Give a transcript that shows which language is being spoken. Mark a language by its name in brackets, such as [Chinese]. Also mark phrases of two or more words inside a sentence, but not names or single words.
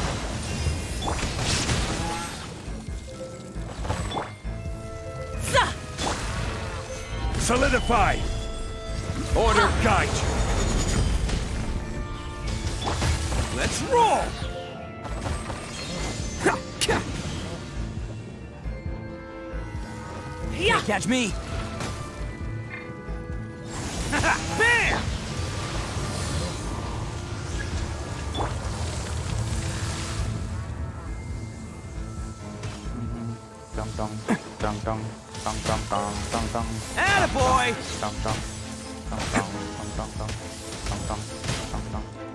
[English] Solidify! Order guide you. Let's roll! Can't catch me! Bam! Dong dong dong dong dong dong dong dong dong. Attaboy! Dong dong dong dong dong dong dong dong dong dong dong.